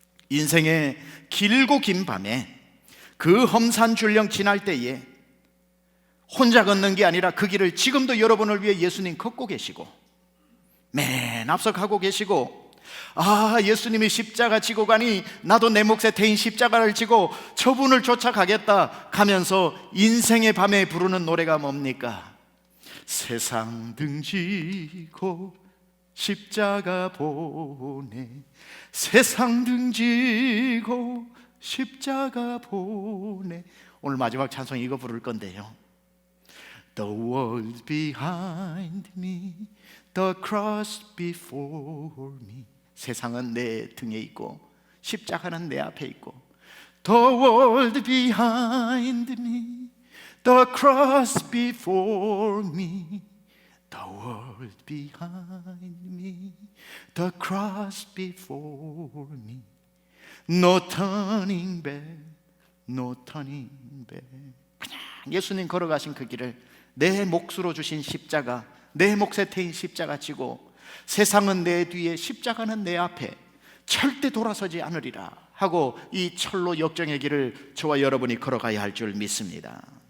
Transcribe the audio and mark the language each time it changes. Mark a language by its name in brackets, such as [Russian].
[Korean] 인생의 길고 긴 밤에 그 험산 줄령 지날 때에 혼자 걷는 게 아니라 그 길을 지금도 여러분을 위해 예수님 걷고 계시고 맨 앞서 가고 계시고 예수님이 십자가 지고 가니 나도 내 몫에 태인 십자가를 지고 저분을 쫓아가겠다 가면서 인생의 밤에 부르는 노래가 뭡니까? 세상 등지고 십자가 보내, 세상 등지고 십자가 보내. 오늘 마지막 찬송 이거 부를 건데요. [English] The world behind me, the cross before me. [Korean] 세상은 내 등에 있고 십자가는 내 앞에 있고 [English] The world behind me, the cross before me, the world behind me, the cross before me. No turning back, no turning back. [Korean] 그냥 예수님 걸어가신 그 길을 내 몫으로 주신 십자가, 내 몫에 태인 십자가 지고 세상은 내 뒤에 십자가는 내 앞에 절대 돌아서지 않으리라 하고 이 철로 역정의 길을 저와 여러분이 걸어가야 할 줄 믿습니다.